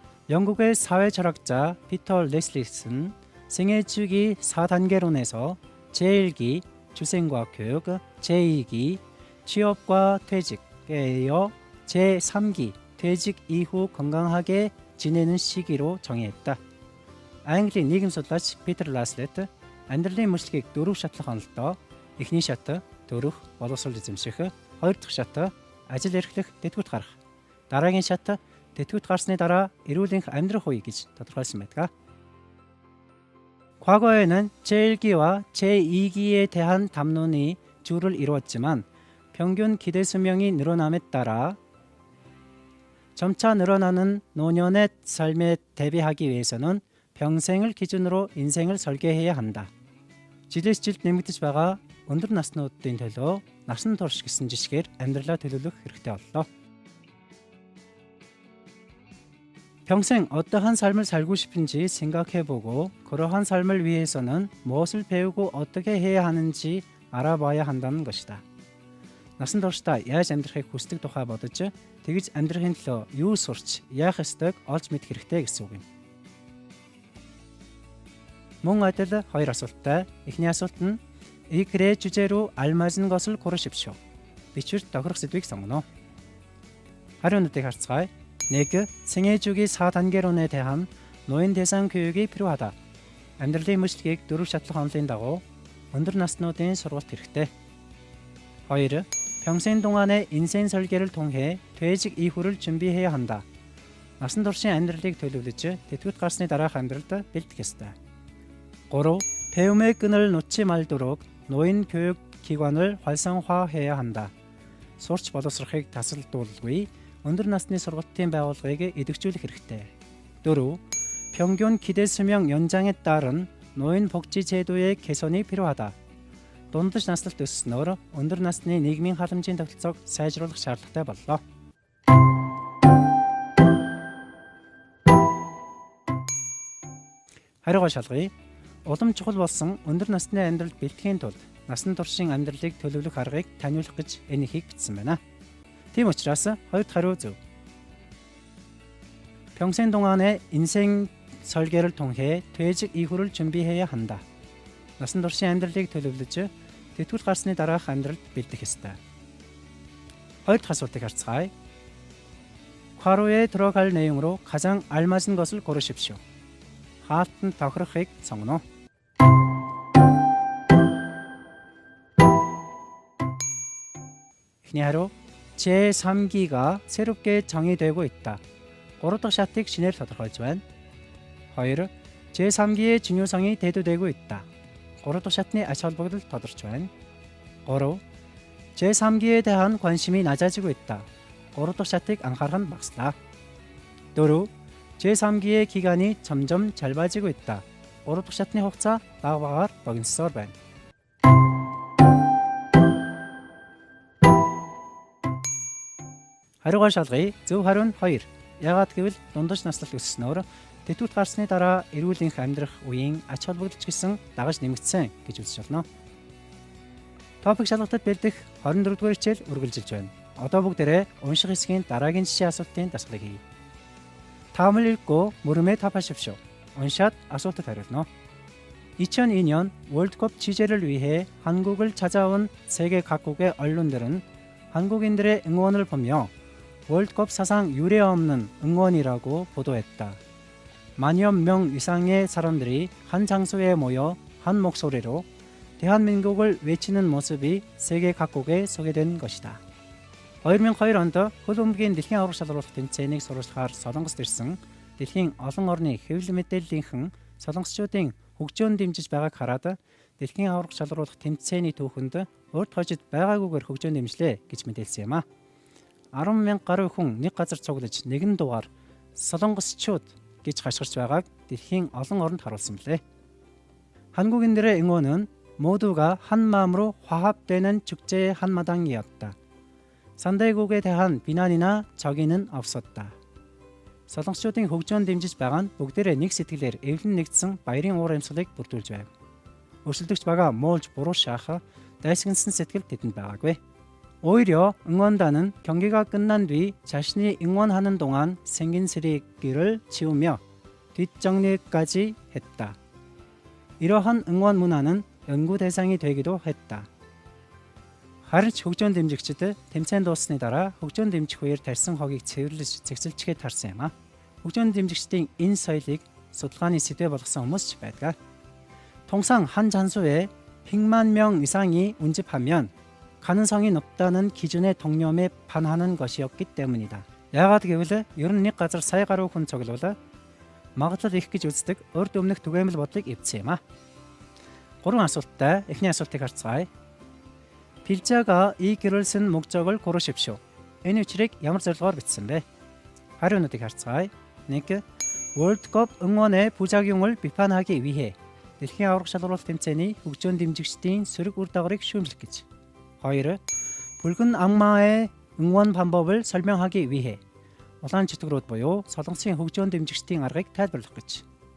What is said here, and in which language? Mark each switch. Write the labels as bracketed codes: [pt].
[ko] 영국의 사회 철학자 피터 레슬리스는 생애 주기 4단계론에서 제1기 출생과 교육, 제2기 취업과 퇴직에 이어 제3기 퇴직 이후 건강하게 지내는 시기로 정의했다. [mn] Английн нийгэм судлаач Питер Ласлет амьдралын мөчлөгийг 4 шатлах онолтой эхний шат төрөх, боловсрол эзэмших, 2 дахь шат ажил эрхлэх, тэтгэврт гарах, дараагийн шат тэтгэврт гарсны дараа эрүүл энх амьдрах үе гэж тодорхойлсон байдаг. [ko] 과거에는 제1기와 제2기에 대한 담론이 주를 이루었지만 평균 기대 수명이 늘어남에 따라 점차 늘어나는 노년의 삶에 대비하기 위해서는 평생을 기준으로 인생을 설계해야 한다. [mn] жилээс жилд нэмэгдэж байгаа өндөр наснуудын төлөө насан турш гэсэн жишгээр амьдралаа төлөвлөх хэрэгтэй боллоо. [ko] 평생 어떠한 삶을 살고 싶은지 생각해보고 그러한 삶을 위해서는 무엇을 배우고 어떻게 해야 하는지 알아봐야 한다는 것이다. [mn] Насан туршдаа яаж амьдрахыг хүсдэг тухай бодож тэгж амьдрахын төлөө юу сурч яах ёстойг олж мэдэх хэрэгтэй гэсэн үг юм. Мөн адил 2 асуулттай. Эхний асуулт нь [ko] 이 글의 주제로 알맞은 것을 고르십시오. [mn] бичвэр тохирох сэдвийг сонгоно. 하루는ыг харцгаая. 1. [ko] 생애 주기 4단계론에 대한 노인 대상 교육이 필요하다. [mn] амьдралын мөчлөгийг 4 шатлах онолын дагуу өндөр наснуудын сургалт хэрэгтэй. 2. [ko] 평생 동안의 인생 설계를 통해 퇴직 이후를 준비해야 한다. [mn] насан туршийн амьдралыг төлөвлөж тэтгэврт гарсны дараах амьдралд бэлтгэх ёстой. 3. [ko] 배움의 끈을 놓지 말도록 노인 교육 기관을 활성화해야 한다. [mn] сурч боловсрохыг тасалдуулгүй өндөр насны сургалтын байгууллагыг идэвхжүүлэх хэрэгтэй. 4. [ko] 평균 기대 수명 연장에 따른 노인 복지 제도의 개선이 필요하다. [mn] дундаж наслалт өсснөөр өндөр насны нийгмийн халамжийн тогтолцоог сайжруулах шаардлагатай боллоо. хариугаа шалгая. Улам чухал болсон өндөр насны амьдралд бэлтгэхийн тулд насан туршийн амьдралыг төлөвлөх аргыг таниулах гэж энэ ихийг бичсэн байна. Тийм учраас 2 дахь хариу зөв. [ko] 평생 동안의 인생 설계를 통해 퇴직 이후를 준비해야 한다. [mn] насан туршийн амьдралыг төлөвлөж тэтгэврт гарсны дараах амьдралд бэлдэх ёстой. 2 дахь асуултыг харцгаая. [ko] 괄호에 들어갈 내용으로 가장 알맞은 것을 고르십시오. [mn] хаалтанд тохирохыг сонгоно. эхний хариу [ko] 제3기가 새롭게 정의되고 있다. [mn] 3 дахь шатыг шинээр тодорхойлж байна. 2. [ko] 제3기의 중요성이 대두되고 있다. [mn] 3 дахь шатны ач холбогдол тодорч байна. 3. [ko] 제3기에 대한 관심이 낮아지고 있다. [mn] 3 дахь шатыг анхаарах нь багаслаа. 4. [ko] 제3기의 기간이 점점 짧아지고 있다. [mn] 3 дахь шатны хугацаа бага багаар богиносоор байна. хариугаа шалгая. зөв хариу нь 2. Яагаад гэвэл дундаж наслалт өсснөөр тэтгэврт гарсны дараа эрүүл энх амьдрах үеийн ач холбогдол ч гэсэн дагаж нэмэгдсэн гэж үзэж болно. Топик шалгалтад бэлдэх 24-р хичээл үргэлжилж байна. Одоо бүгдээрээ унших хэсгийн дараагийн жишээ асуултын дасгалыг хийе. [ko] 다음을 읽고 물음에 답하십시오. 원샷 [mn] асуултад хариулна. [ko] 2002년 월드컵 취재를 위해 한국을 찾아온 세계 각국의 언론들은 한국인들의 응원을 보며 월드컵 사상 유례없는 응원이라고 보도했다. 만여 명 이상의 사람들이 한 장소에 모여 한 목소리로 대한민국을 외치는 모습이 세계 각국에 소개된 것이다. [mn] 2002 онд хөлбөмбөгийн дэлхийн аварга шалралт тэмцээнийг суралцахаар Солонгост ирсэн дэлхийн олон орны хэвлэл мэдээллийнхэн солонгосчуудын хөгжөөнд дэмжиж байгааг хараад дэлхийн аварга шалруулах тэмцээний түүхэнд урд хожид байгаагүйгээр хөгжөөнд дэмжлээ гэж мэдээлсэн юм а. 10,000 гаруй хүн нэг газар цуглаж нэгэн дугаар солонгосчууд гэж хашгирч байгааг дэлхийн олон оронд харуулсан билээ. [ko] 한국인들의 응원은 모두가 한 마음으로 화합되는 축제의 한마당이었다. 상대국에 대한 비난이나 적의는 없었다. [mn] солонгосчуудын хөгжөөнд дэмжиж байгаа нь бүгдээрээ нэг сэтгэлээр эвлэн нэгдсэн баярын уур амьсгалыг бүрдүүлж байв. өрсөлдөгч байгаа муулж буруу шахах дайсагнасан сэтгэл тэдэнд байгаагүй. [ko] 오히려 응원단은 경기가 끝난 뒤 자신이 응원하는 동안 생긴 쓰레기를 치우며 뒷정리까지 했다. 이러한 응원 문화는 연구 대상이 되기도 했다. [mn] харин ч хөгжөөнд дэмжигчид тэмцээнд дуусны дараа хөгжөөнд дэмжих үеэр тарьсан хогийг цэвэрлэж зэгцэлчгээ тарсан юм а. хөгжөөнд дэмжигчдийн энэ соёлыг судалгааны сэдвээ болгосон хүмүүс ч байдаг. [ko] 통상 한 장소에 100만 명 이상이 운집하면 가능성이 높다는 기준의 동념에 반하는 것이었기 때문이다. [mn] яагаад гэвэл ер нь нэг газар сая гаруй хүн цуглуулаа магадлал их гэж үздэг урд өмнөх түгээмэл бодлыг эвдсэн юм а. 3 асуулттай эхний асуултыг харцгаая. [ko] 필자가 이 글을 쓴 목적을 고르십시오. [mn] Энэ үчирийг ямар зорилгоор бичсэн бэ? 하루нуудыг харцгаая. 1. [ko] 월드컵 응원의 부작용을 비판하기 위해 [mn] дэлхийн аварга шалралт тэмцээний хөгжөөнд дэмжигчдийн сөрөг үр дагаврыг шүүмжлэх гэж. 2. [ko] 붉은 악마의 응원 방법을 설명하기 위해 [mn] улаан чөтгөрүүд буюу солонгосын хөгжөөнд дэмжигчдийн аргыг тайлбарлах гэж.